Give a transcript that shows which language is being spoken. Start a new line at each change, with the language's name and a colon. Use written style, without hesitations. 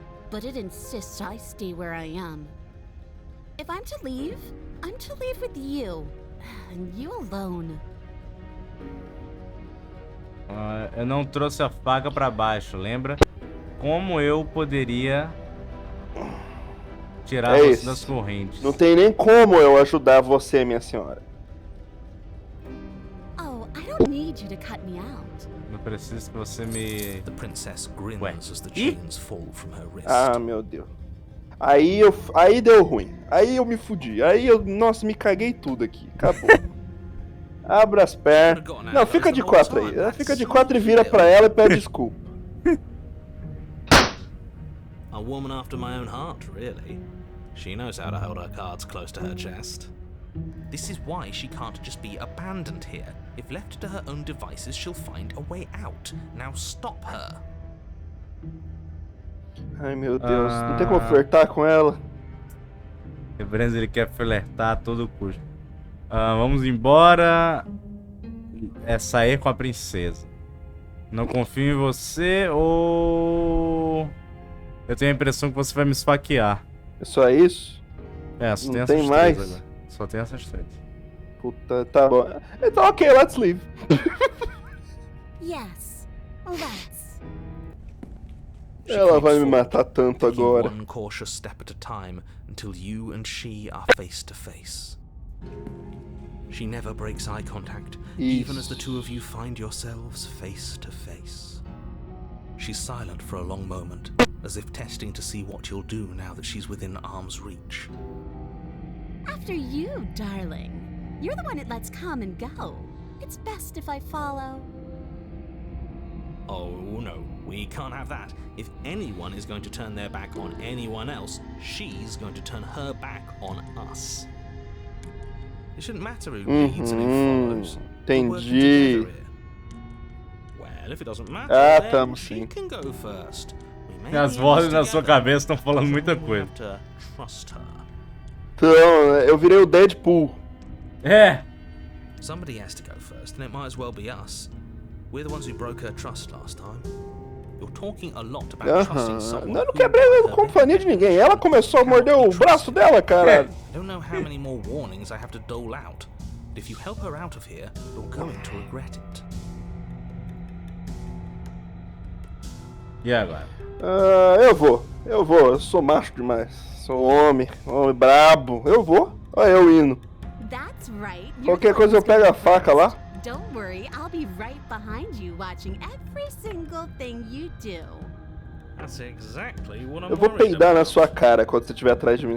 English: But it insists I stay where I am. If I'm to leave, I'm to leave with you. And you alone.
Portuguese: Eu não trouxe a faca pra baixo, lembra? Como eu poderia tirar você das correntes? Não tem nem como eu ajudar você, minha senhora.
English: Oh, I don't need you to cut me out.
Portuguese: Eu preciso que você me...
English: The princess grins as the chains fall from her wrist.
Portuguese: Meu Deus. Aí deu ruim. Aí eu me fudi. Nossa, me caguei tudo aqui. Acabou. Abra as pernas. Não, fica de 4 aí. Fica de 4 e vira pra ela e pede desculpa.
English: A woman after my own heart, really. She knows how to hold her cards close to her chest. This is why she can't just be abandoned here. If left to her own devices, she'll find a way out. Now stop her.
Portuguese: Ai, meu Deus. Não tem como flertar com ela? O Brenz, ele quer flertar a todo custo. Vamos embora. Sair com a princesa. Não confio em você ou... Eu tenho a impressão que você vai me esfaquear. É só isso? Só não tem essas três mais? agora. Só tem essas 3. Puta, tá bom. Então ok,
English: let's leave. Yes, let's.
Portuguese: Ela vai me matar tanto agora.
English: One cautious step at a time until you and she are face to face. She never breaks eye contact, even as the two of you find yourselves face to face. She's silent for a long moment, as if testing to see what you'll do now that she's within arm's reach. After you, darling. You're the one it lets come and go. It's best if I follow. Oh no, we can't have that. If anyone is going to turn their back on anyone else, she's going to turn her back on us. It shouldn't matter who leads and who follows. We're working together here. Well, if it doesn't matter, then she can go first.
Portuguese: As vozes na sua cabeça estão falando muita coisa.
English: Trust her.
Portuguese: Então, eu virei o Deadpool.
English: Somebody has to go first, and it might as well be us. We're the ones who broke her trust last time. You're talking a lot about trusting someone.
Portuguese: Não quebrei a companhia de ninguém. Ela começou a morder o braço dela, cara.
English: I don't know how many more warnings I have to dole out. But if you help her out of here, you're going to regret it.
Portuguese: E agora? Eu vou. Eu sou macho demais. Sou homem brabo. Eu vou. Olha eu indo.
English: That's right.
Portuguese: Qualquer coisa eu pego a faca lá.
English: Don't worry, I'll be right behind you, watching every single thing you do. That's exactly what I'm
Portuguese: Eu vou peidar na sua cara quando você estiver atrás de mim.